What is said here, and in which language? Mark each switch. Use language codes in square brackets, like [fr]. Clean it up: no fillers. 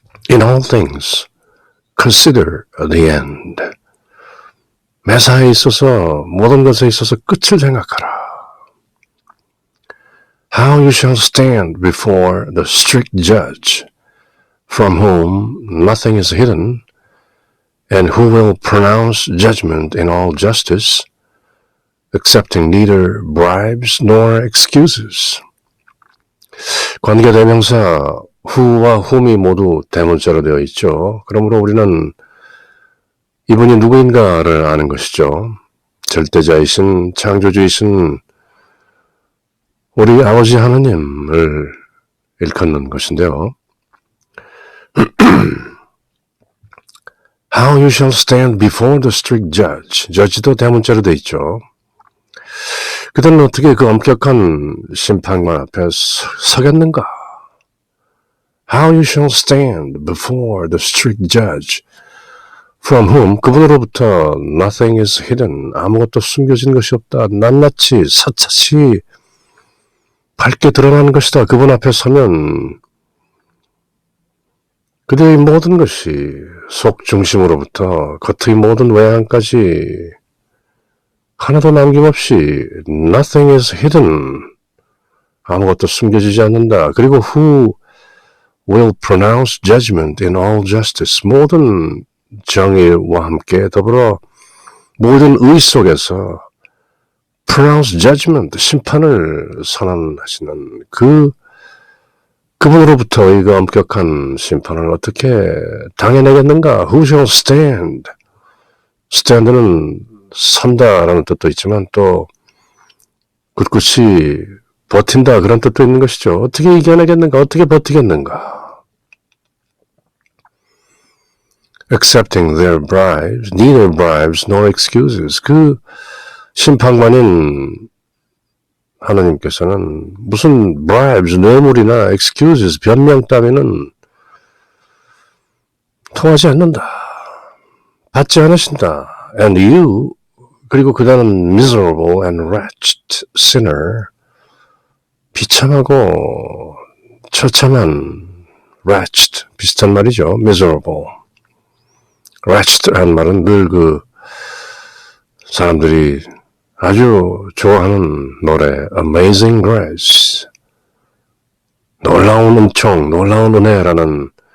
[en] In all things, consider the end. [ko] 매사에 있어서, 모든 것에 있어서 끝을 생각하라. [en] How you shall stand before the strict judge. from whom nothing is hidden, and who will pronounce judgment in all justice, accepting neither bribes nor excuses. [ko] 관계대명사 who와 whom이 모두 대문자로 되어 있죠. 그러므로 우리는 이분이 누구인가를 아는 것이죠. 절대자이신 창조주이신 우리 아버지 하나님을 일컫는 것인데요. [en] How you shall stand before the strict judge. [ko] judge도 대문자로 되어 있죠. 그들은 어떻게 그 엄격한 심판관 앞에 서겠는가? [en] How you shall stand before the strict judge, from whom [ko] 그분으로부터 [en] nothing is hidden, [ko] 아무것도 숨겨진 것이 없다. 낱낱이 사차시 밝게 드러나는 것이다. 그분 앞에 서면 그들의 모든 것이 속 중심으로부터 겉의 모든 외양까지 하나도 남김없이 [en] nothing is hidden, [ko] 아무것도 숨겨지지 않는다. 그리고 [en] who will pronounce judgment in all justice, [ko] 모든 정의와 함께 더불어 모든 의 속에서 pronounce judgment, 심판을 선언하시는 그분으로부터의 그 엄격한 심판을 어떻게 당해내겠는가? [en] Who shall stand? [ko] stand는 선다라는 뜻도 있지만 또 굳굳이 버틴다 그런 뜻도 있는 것이죠. 어떻게 이겨내겠는가? 어떻게 버티겠는가? [en] Accepting their bribes, neither bribes nor excuses. [ko] 그 심판관인 하나님께서는 무슨 bribes, 뇌물이나 excuses, 변명 따위는 통하지 않는다. 받지 않으신다. [en] And you, [ko] 그리고 그다는 [en] miserable and wretched sinner, [ko] 비참하고 처참한 wretched, 비슷한 말이죠. [en] miserable. [ko] wretched라는 말은 늘 그 사람들이 아주 좋아하는 노래 Amazing Grace, 놀라운 은총, 놀라운 은혜라는